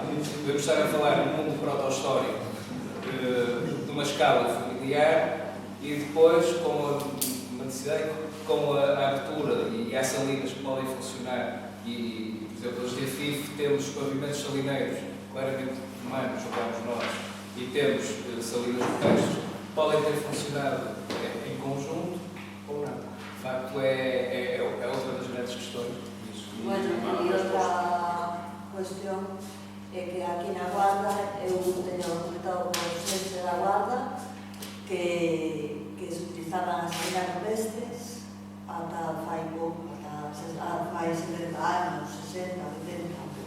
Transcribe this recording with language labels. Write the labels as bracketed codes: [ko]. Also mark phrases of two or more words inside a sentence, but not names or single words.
[pt] Podemos estar a falar num mundo proto-histórico de uma escala familiar e depois, com a abertura e as salinas que podem funcionar, e, por exemplo, os de Afif temos pavimentos salineiros, claramente humanos, jogamos nós, e temos salinas rupestres, podem ter funcionado em conjunto ou não. De facto, é outra das grandes questões. [gl] Bueno, e outra cuestión é que aquí na Guarda eu teño comentado con os xentes da Guarda que se utilizaban as salinas rupestres ata fai pouco, fai 70 anos, 60, 70 anos.